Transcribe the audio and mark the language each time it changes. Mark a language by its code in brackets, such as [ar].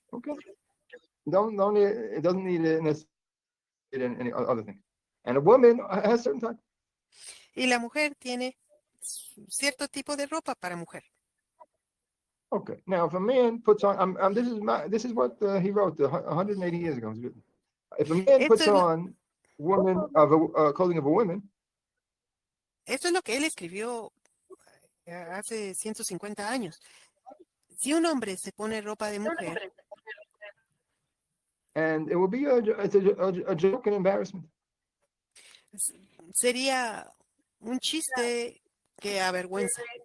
[en] Okay, it doesn't need any other thing. And a woman has certain type. [es] Y la mujer tiene cierto tipo de ropa para mujer. [en] Okay, now if a man puts on, this is what he wrote 180 years ago. If a man puts on clothing of a woman, [es] esto es lo que él escribió hace 150 años. Si un hombre se pone ropa de mujer, [en] and it will be a joke and embarrassment. [es] sería un chiste que avergüenza.